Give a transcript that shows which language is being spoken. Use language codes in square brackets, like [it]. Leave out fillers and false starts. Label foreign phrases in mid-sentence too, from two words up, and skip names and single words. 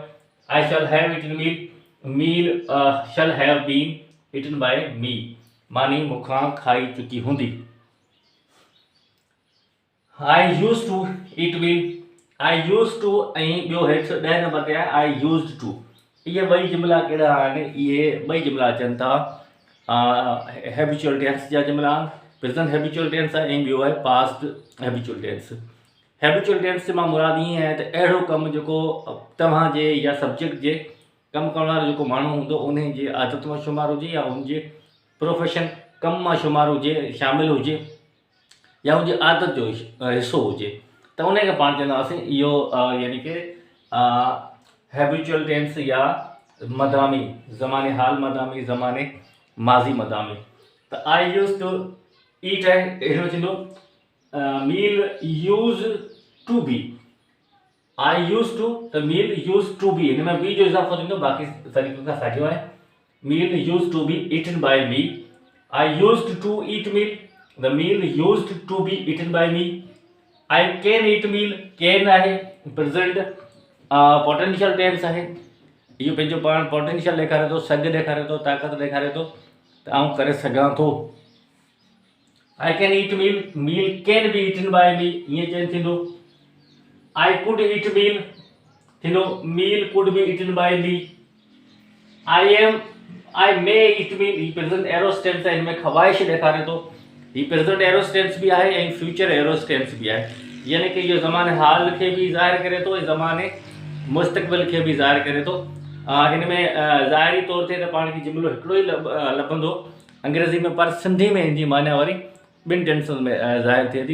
[en] I shall have eaten meal, meal shall have been eaten by me, [sd] मानी मुखां खाई चुकी हुंदी। [en] I used to eat meal, I used to [sd] ऐं ॿियो हेठि 10 नंबर ते आहे [en] I used to। [sd] इहे ॿई जुमिला कहिड़ा आहिनि? इहे ॿई जुमिला अचनि था [en] habitual tense [sd] जा जुमिला आहिनि। [en] present habitual tense [sd] आहे ऐं ॿियो आहे [en] past habitual tense. habitual tense [sd] से मां मुराद ईअं आहे त अहिड़ो कमु जेको तव्हांजे या सब्जेक्ट जे कमु करण वारो जेको माण्हू हूंदो उन जी आदत में शुमार हुजे या उनजे प्रोफेशन कम में शुमार हुजे, शामिल हुजे या उनजी आदत जो हिस्सो हुजे त उन खे पाण चवंदासीं इहो यानी कि [en] habitual tense [sd] या मदामी, ज़माने हाल मदामी, ज़माने माज़ी मदामी। [en] त I use to eat [sd] है हिन में थींदो [en] meal use to be. I use to त meal use to be, [sd] हिन में बी जो इज़ाफ़ो थींदो, बाक़ी तरीक़े खां साॻियो आहे। [en] meal use to be eaten by me. I used to eat meal, the meal used to be eaten by me. I can eat meal, [sd] कैन आहे [en] present potential tense [sd] आहे, इहो पंहिंजो पाण पोटेंशियल ॾेखारे थो, सघ ॾेखारे थो, ताक़त ॾेखारे थो त आउं करे सघां थो। [en] I can eat meal, meal can be eaten by me, [sd] ये चेंज थींदो। [en] I could eat meal थींदो meal could be eaten by me। I am I may eat mean ही present eros tense [sd] है, इनमें ख़वाहिश ॾेखारे थो। ही [en] present eros tense [sd] बि आहे ऐं [en] future eros tense [sd] बि आहे, यानी कि इहो ज़माने हाल खे बि ज़ाहिर करे थो ऐं ज़माने मुस्तक़बिल खे बि ज़ाहिर करे थो। हिन में ज़ाहिरी तौर ते त पाण खे जुमिलो हिकिड़ो ई लभंदो अंग्रेज़ी में, पर सिंधी में हिन जी माना वरी ॿिनि टेंसन में ज़ाहिर थिए थी।